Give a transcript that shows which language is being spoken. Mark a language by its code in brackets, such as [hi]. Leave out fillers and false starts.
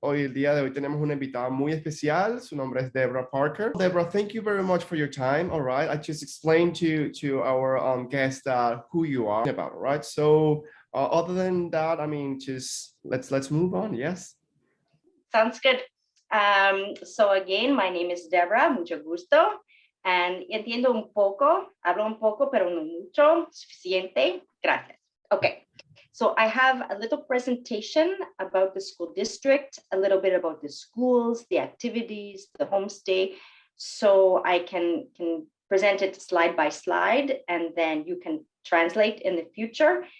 [es] El día de hoy tenemos una invitada muy especial. Su nombre es Deborah Parker. [en] Deborah, thank you very much for your time. All right, I just explained to our guest who you are about. All right, so other than that, I mean, just let's move on. Yes. Sounds good. So again, my name is Deborah. [es] Mucho gusto. And entiendo un poco, hablo un poco, pero no mucho. Suficiente. Gracias. Okay. [en] So I have a little presentation about the school district, a little bit about the schools, the activities, the homestay. So I can present it slide by slide, and then you can translate in the future.